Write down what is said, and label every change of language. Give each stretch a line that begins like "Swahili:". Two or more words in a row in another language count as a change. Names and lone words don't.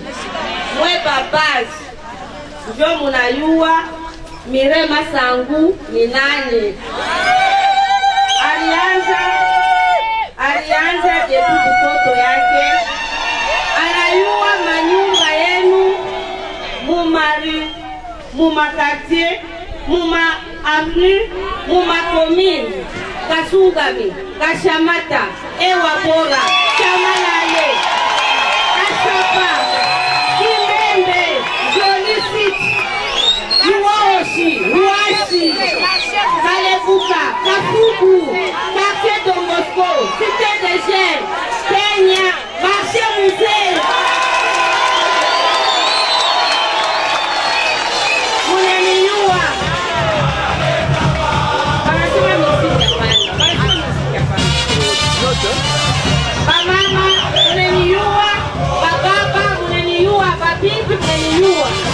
Swahili: Mwe babaz. Ndio munayua Mirema Sangu ni nani. Alianza debu mtoto yake. Anayua manyumba yenu mumakatier, muma avenue, muma commune, Kasungami, Kashamata, Ewabora, Chamalale, Asapa, Kimembe, Jolisit, Luoshi, Luashi, Kalebuka, Kafuku, Quartier Don Bosco, Cité des Jeunes, Kenya, Marché Musée. Bamama, unaniua, bababa, unaniua, babinti, unaniua.